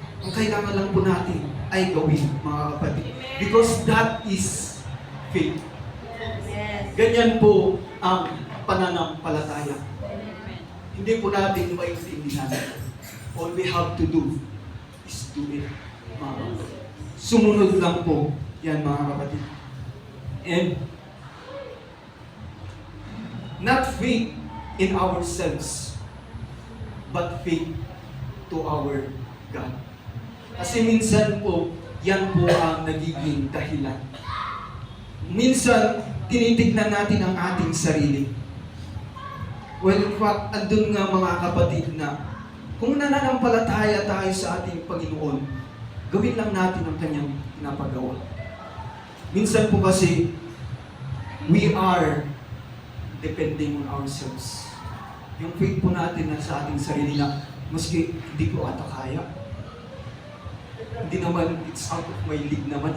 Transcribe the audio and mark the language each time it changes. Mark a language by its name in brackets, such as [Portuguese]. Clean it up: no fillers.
[Filipino] Ang kailangan lang po natin ay gawin, mga kapatid. [English] Because that is faith. [Filipino] Ganyan po ang pananampalataya. Hindi po natin maintindihan. [English] All we have to do is do it, [Filipino] mga kapatid. Sumunod lang po yan, mga kapatid. [English] And not faith in ourselves, but faith to our God. [Filipino] Kasi minsan po, yan po ang nagiging dahilan. Minsan, tinitignan natin ang ating sarili. [English] Well, in fact, [Filipino] andun nga, mga kapatid, na kung nananampalataya tayo sa ating Panginoon, gawin lang natin ang kanyang pinapagawa. Minsan po kasi, [English] we are depending on ourselves. [Filipino] Yung faith po natin na sa ating sarili na, maski hindi ko ata kaya. Hindi naman, [English] it's out of my league naman.